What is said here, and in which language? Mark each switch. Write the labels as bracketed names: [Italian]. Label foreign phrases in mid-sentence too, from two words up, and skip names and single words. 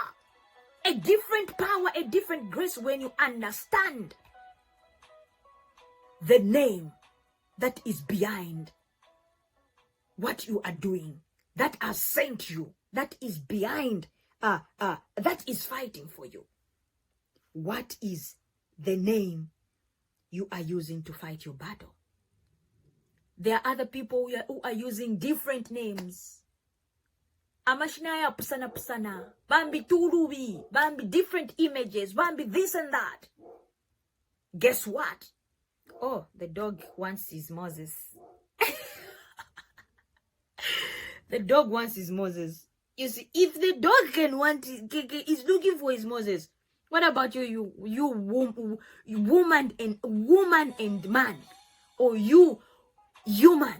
[English] A different power, a different grace when you understand the name that is behind what you are doing, that has sent you, that is behind, that is fighting for you. What is the name you are using to fight your battle? There are other people who are using different names. [Bemba] Amashinaya pusana pusana, bambi turubi, bambi [English] different images, [Bemba] bambi [English] this and that. Guess what? Oh, the dog wants his Moses. The dog wants his Moses. You see, if the dog is looking for his Moses, what about you woman and man, or you human?